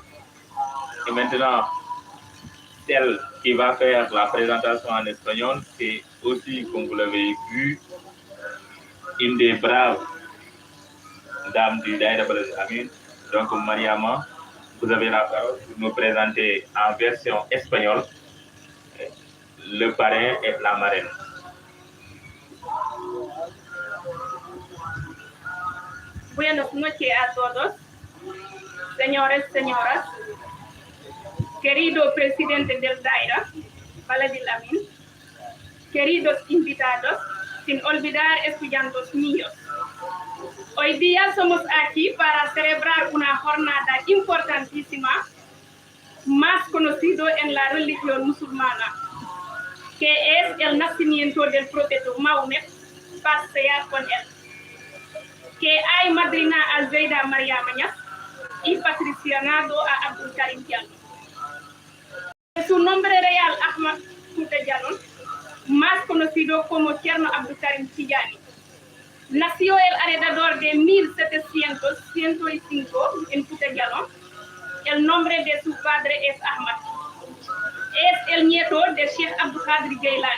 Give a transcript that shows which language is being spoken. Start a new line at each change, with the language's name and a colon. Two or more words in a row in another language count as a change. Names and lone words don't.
French: Et maintenant, celle qui va faire la présentation en espagnol, c'est aussi, comme vous l'avez vu, une des braves dames du Daïra Amin. Donc, Mariama, vous avez la parole pour nous présenter en version espagnole le parrain et la marraine.
Spanish: Buenas noches a todos, señores, señoras, querido presidente del Daïra, Baladil Amin, queridos invitados, sin olvidar estudiantes míos. Hoy día somos aquí para celebrar una jornada importantísima, más conocido en la religión musulmana, que es el nacimiento del profeta Mahomet, paz sea con él, que hay madrina a Zaida Mariama Niass y patricionado a Abdul Karim Diallo. Su nombre real, Ahmad Fouta Diallo, más conocido como Thierno Abdul Karim Tidjani. Nació alrededor de 1705 en Fouta Diallo. El nombre de su padre es Ahmad. Es el nieto de Sheikh Abdul Qadir Jailani.